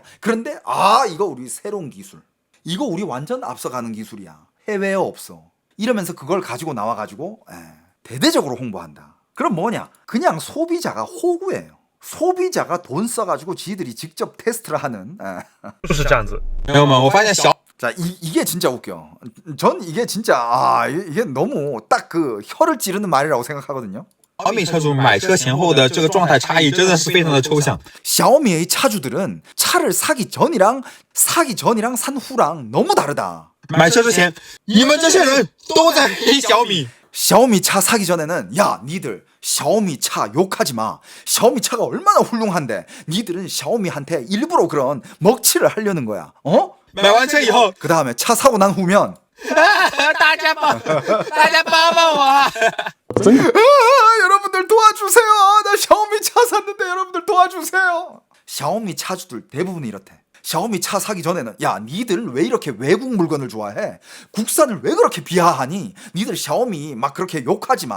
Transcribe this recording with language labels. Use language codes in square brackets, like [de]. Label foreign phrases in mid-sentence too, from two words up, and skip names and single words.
[ko] 그런데 이거 우리 새로운 기술, 이거 우리 완전 앞서가는 기술이야. 해외에 없어. 이러면서 그걸 가지고 나와가지고 대대적으로 홍보한다. 그럼 뭐냐? 그냥 소비자가 호구예요. 소비자가 돈 써가지고 지들이 직접 테스트를 하는. [zh] 就是这样子。 [ko] 자, 이게 진짜 웃겨. 전 이게 진짜 이게 너무 딱 그 혀를 찌르는 말이라고 생각하거든요. [zh] 小米车主买车前后的这个状态差异真的是非常的抽象。 [ko] 샤오미의 차주들은 차를 사기 전이랑 산 후랑 너무 다르다. [zh] 买车之前，你们这些人都在黑小米。 [ko] 샤오미 차 사기 전에는 야 니들 샤오미 차 욕하지 마. 샤오미 차가 얼마나 훌륭한데 니들은 샤오미한테 일부러 그런 먹칠을 하려는 거야. [zh] 买完车以后， [ko] 그 다음에 차 사고 난 후면 [zh] 大家帮我！ [ko] 여러분들 도와주세요. 나 샤오미 차 샀는데 여러분들 도와주세요. 샤오미 차주들 대부분 이렇대. 샤오미 차 사기 전에는 야 니들 왜 이렇게 외국 물건을 좋아해? 국산을 왜 그렇게 비하하니? 니들 샤오미 막 그렇게 욕하지 마.